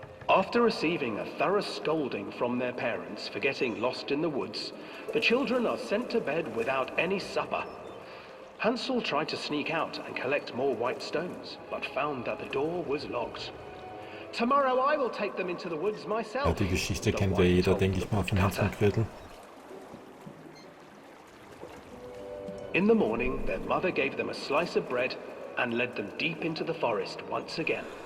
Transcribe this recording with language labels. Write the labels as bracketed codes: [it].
[en] After receiving a thorough scolding from their parents for getting lost in the woods, the children are sent to bed without any supper. Hansel tried to sneak out and collect more white stones, but found that the door was locked. Tomorrow I will take them into the woods myself. [de] Ja, die Geschichte kennt ja jeder, denke ich mal, von Hansel und Gretel. [en] In the morning, their mother gave them a slice of bread and led them deep into the forest once again.